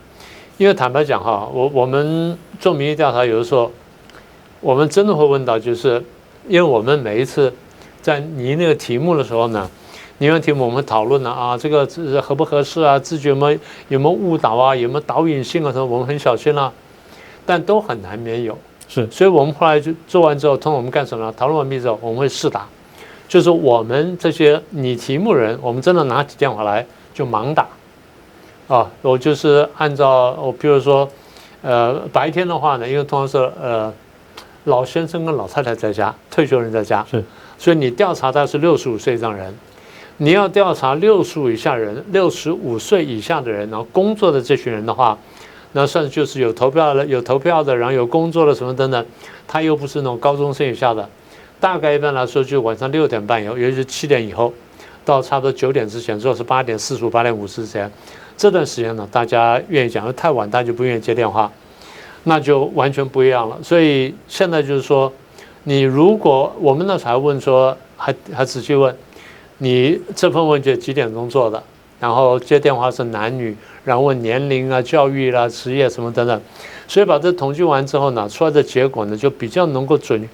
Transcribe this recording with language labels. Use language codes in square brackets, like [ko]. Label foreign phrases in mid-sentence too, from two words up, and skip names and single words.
[zh] 因為坦白講哈，我們做民意調查，有的時候我們真的會問到，就是因為我們每一次在擬那個題目的時候呢，擬完題目我們討論了啊，這個合不合適啊，字句有沒有誤導啊，有沒有導引性啊什麼，我們很小心了，但都很難免有。是，所以我們後來就做完之後，通常我們幹什麼呢？討論完畢之後，我們会試打，就是我們這些擬題目人，我們真的拿起電話來就盲打。啊，我就是按照比如說，白天的話呢，因為通常是老先生跟老太太在家，退休人在家，是，所以你調查他是65歲以上人，你要調查65以下人，65歲以下的人，然後工作的這群人的話，那算是就是有投票的，然後有工作的什麼等等，他又不是那種高中生以下的，大概一般來說就晚上6點半以後，尤其是7點以後，到差不多9點之前，最後是8點45、8點50之前。這段時間呢，大家願意講，因為太晚大家就不願意接電話，那就完全不一樣了。所以現在就是說，你如果我們那時候還問說，還仔細問，你這份問卷幾點鐘做的，然後接電話是男女，然後問年齡啊、教育啦、職業什麼等等，所以把這統計完之後呢，出來的結果呢就比較能夠準。